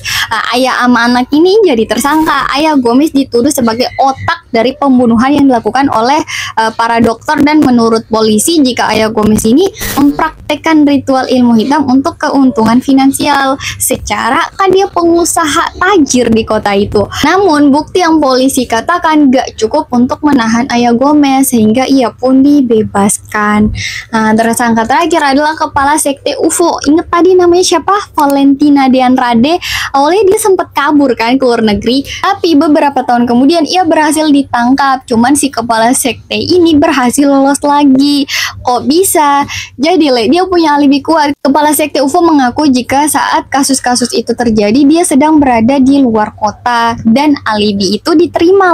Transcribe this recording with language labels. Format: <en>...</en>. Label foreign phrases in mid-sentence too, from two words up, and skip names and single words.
<id>Ayah sama anak ini jadi tersangka. Ayah Gomez dituduh sebagai otak dari pembunuhan yang dilakukan oleh para dokter, dan menurut polisi jika ayah Gomez ini mempraktekkan ritual ilmu hitam untuk keuntungan finansial. Secara kan dia pengusaha tajir di kota itu. Namun bukti yang polisi katakan gak cukup untuk menahan ayah Gomez sehingga ia pun dibebaskan. Nah, tersangka terakhir adalah kepala sekte UFO. Ingat tadi namanya siapa? Valentina de Andrade. Awalnya dia sempat kabur kan ke luar negeri, tapi beberapa tahun kemudian ia berhasil ditangkap. Cuman si kepala sekte ini berhasil lolos lagi. Kok bisa? Jadi dia punya alibi kuat. Kepala sekte UFO mengaku jika saat kasus-kasus itu terjadi dia sedang berada di luar kota, dan alibi itu diterima.</id>